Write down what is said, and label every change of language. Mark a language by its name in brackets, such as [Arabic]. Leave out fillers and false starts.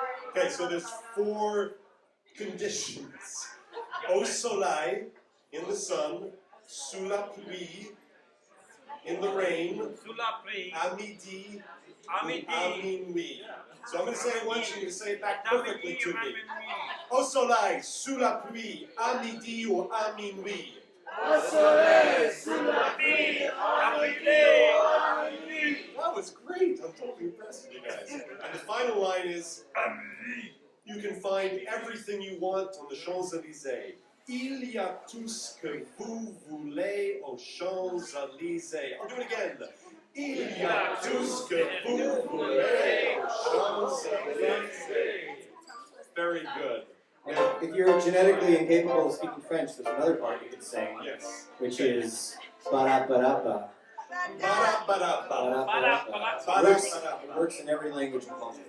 [English] Okay, so there's 4 conditions. [French] Au soleil, [English] in the sun. [French] Sous la pluie, [English] in the rain. [French] Sous la pluie. À midi. À midi. À minuit. [English] So I'm going to say it once, you're going to say it back perfectly to me. [French] Au soleil, sous la pluie, à midi ou à minuit. Au soleil, sous la pluie, à midi ou à minuit. [English] That was great. I'm totally impressed with you guys. And the final line is, you can find everything you want on the Champs-Élysées. [French] Il y a tout ce que vous voulez aux Champs-Élysées. [English] I'll do it again. [French] Il y a tout ce que vous voulez aux Champs-Élysées. [English] Very good. Now, if you're genetically incapable of speaking French, there's another part you could sing, Yes. which is ba-da-ba-da-ba. Ba-da-ba-da-ba. Ba-da-ba-da-ba. It works in every language and culture.